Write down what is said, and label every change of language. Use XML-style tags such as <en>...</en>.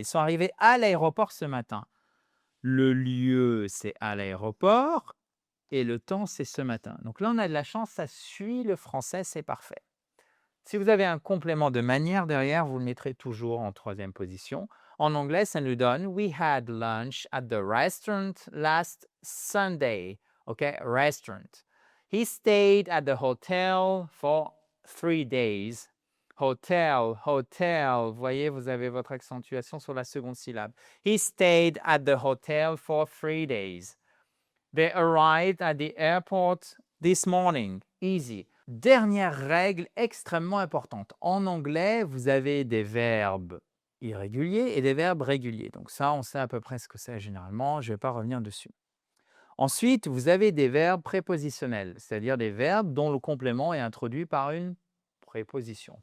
<fr>Ils sont arrivés à l'aéroport ce matin. Le lieu, c'est à l'aéroport et le temps, c'est ce matin. Donc là, on a de la chance, ça suit le français, c'est parfait. Si vous avez un complément de manière derrière, vous le mettrez toujours en 3e position. En anglais, ça nous donne</fr> <en>« We had lunch at the restaurant last Sunday ». OK, restaurant. He stayed at the hotel for 3 days. Hotel, hotel.</en> <fr>Vous voyez, vous avez votre accentuation sur la seconde syllabe.</fr> <en>He stayed at the hotel for 3 days. They arrived at the airport this morning. Easy.</en> <fr>Dernière règle extrêmement importante. En anglais, vous avez des verbes irréguliers et des verbes réguliers. Donc ça, on sait à peu près ce que c'est généralement. Je ne vais pas revenir dessus. Ensuite, vous avez des verbes prépositionnels, c'est-à-dire des verbes dont le complément est introduit par une préposition.</fr>